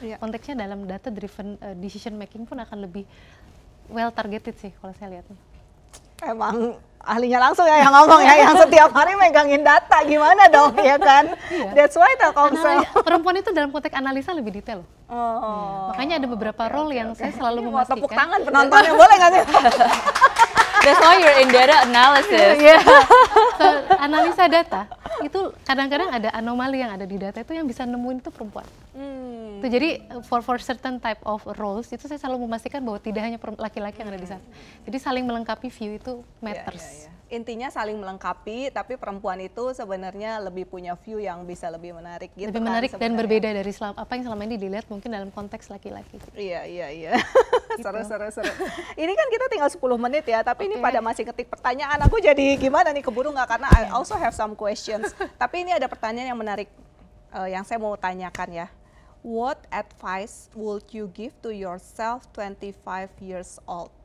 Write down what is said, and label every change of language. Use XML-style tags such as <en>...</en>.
<id>Konteksnya dalam data driven decision making pun akan lebih well targeted sih kalau saya lihatnya. Emang ahlinya langsung ya yang ngomong ya, yang setiap hari megangin data, gimana dong ya kan?</id> <en>That's why Telkomsel.</en> <id>Perempuan itu dalam konteks analisa lebih detail loh. Makanya ada beberapa role yang saya selalu memastikan. Tepuk tangan penontonnya boleh nggak sih?</id> <en>That's why you're in data analysis.</en> <id>So, analisa data itu kadang-kadang ada anomali yang ada di data itu yang bisa nemuin itu perempuan. Itu jadi</id> <en>for certain type of roles</en> <id>itu saya selalu memastikan bahwa tidak hanya laki-laki yang ada di sana. Jadi saling melengkapi view itu matters. Intinya saling melengkapi, tapi perempuan itu sebenarnya lebih punya view yang bisa lebih menarik gitu. Lebih menarik dan berbeda dari apa yang selama ini dilihat mungkin dalam konteks laki-laki. Iya. Seru. Ini kan kita tinggal 10 menit ya, tapi ini pada masih ketik pertanyaan. Aku jadi gimana nih, keburu nggak? Karena</id> <en>I also have some questions.</en> <id>Tapi ini ada pertanyaan yang menarik yang saya mau tanyakan ya.</id> <en>What advice would you give to yourself 25 years old?</en>